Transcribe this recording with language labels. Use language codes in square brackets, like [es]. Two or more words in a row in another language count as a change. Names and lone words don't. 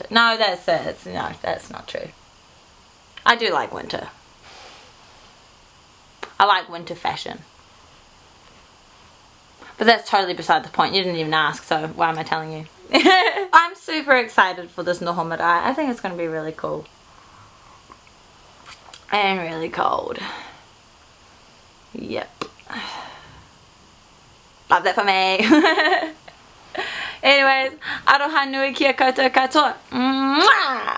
[en] No, that's not true. I do like winter. I like winter fashion. But that's totally beside the point. You didn't even ask, so why am I telling you? I'm super excited for this [mi] noho marae. [en] I think it's going to be really cool. And really cold. Yep. Love that for me. Anyways, [mi] aroha nui kia koutou katoa. Mwah!